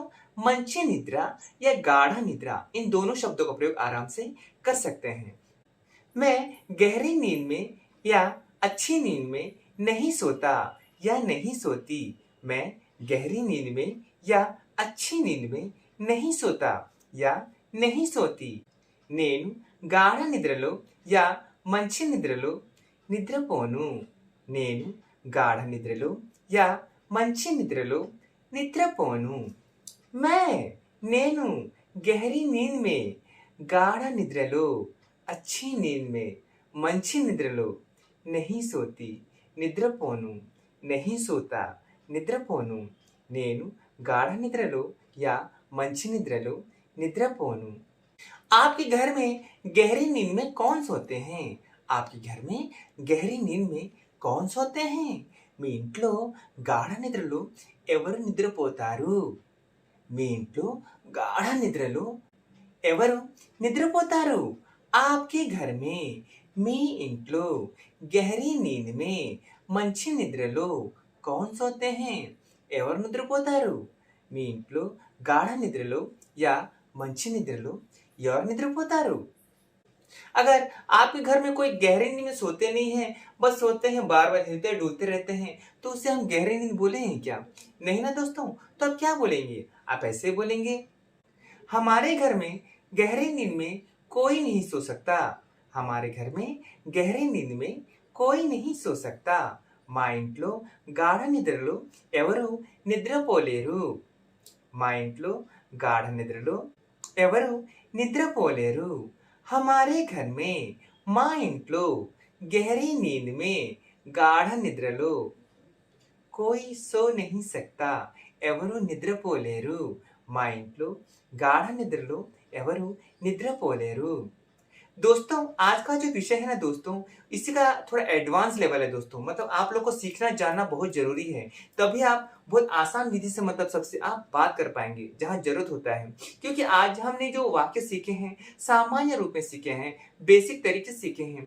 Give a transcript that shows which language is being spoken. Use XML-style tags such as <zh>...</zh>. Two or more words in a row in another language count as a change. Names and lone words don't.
<hi>मंची निद्रा या गाढ़ निद्रा, इन दोनों शब्दों का प्रयोग आराम से कर सकते हैं। मैं गहरी नींद में या अच्छी नींद में नहीं सोता या नहीं सोती। मैं गहरी नींद में या अच्छी नींद में नहीं सोता या नहीं सोती।</hi> <te>నేను గాఢ నిద్రలో యా మంచి నిద్రలో నిద్రపోను। నేను గాఢ నిద్రలో యా మంచి నిద్రలో నిద్రపోను।</te> <hi>मैं నేను गहरी नींद में</hi> <te>గాఢ నిద్రలో</te> <hi>अच्छी नींद में</hi> <te>మంచి నిద్రలో</te> <hi>नहीं सोती నిద్రపోను। नहीं सोता నిద్రపోను।</hi> <te>నేను గాఢ నిద్రలో या మంచి నిద్రలో నిద్రపోను।</te> <hi>आपके घर में गहरी नींद में कौन सोते हैं? आपके घर में गहरी नींद में कौन सोते हैं?</hi> <te>మీ ఇంట్లో గాఢ నిద్రలో ఎవరు నిద్రపోతారు? మీ ఇంట్లో గాఢ నిద్రలో ఎవరు నిద్రపోతారు?</te> <hi>आपके घर में</hi> <te>మీ ఇంట్లో</te> <hi>गहरी नींद में</hi> <te>మంచి నిద్రలో</te> <hi>कौन सोते हैं?</hi> <te>ఎవరు నిద్రపోతారు? మీ ఇంట్లో గాఢ నిద్రలో या మంచి నిద్రలో ఎవరు నిద్రపోతారు?</te> <hi>अगर आपके घर में कोई गहरी नींद में सोते नहीं हैं, बस सोते हैं बार बार हिलते डुलते रहते हैं, तो उसे हम गहरी नींद बोलेंगे क्या? नहीं ना दोस्तों। तो अब क्या बोलेंगे? आप ऐसे बोलेंगे, हमारे घर में गहरी नींद में कोई नहीं सो सकता। हमारे घर में गहरी नींद में कोई नहीं सो सकता</hi> <te>మా ఇంట్లో గాఢ నిద్రలో ఎవరు నిద్రపోలేరు మా ఇంట్లో గాఢ నిద్రలో ఎవరు నిద్రపోలేరు</te> <hi>हमारे घर में</hi> <te>మా ఇంట్లో</te> <hi>गहरी नींद में</hi> <te>గాఢ నిద్రలో</te> <hi>कोई सो नहीं सकता</hi> <te>ఎవరు నిద్రపోలేరు మా ఇంట్లో గాఢ నిద్రలో ఎవరు నిద్రపోలేరు</te> <hi>दोस्तों आज का जो विषय है ना दोस्तों इसी का थोड़ा</hi> <en>advance level</en> <hi>है दोस्तों मतलब आप लोग को सीखना जानना बहुत जरूरी है तभी आप बहुत आसान विधि से मतलब सबसे आप बात कर पाएंगे जहां जरूरत होता है क्योंकि आज हमने जो वाक्य सीखे हैं सामान्य रूप में सीखे हैं बेसिक तरीके से सीखे हैं</hi>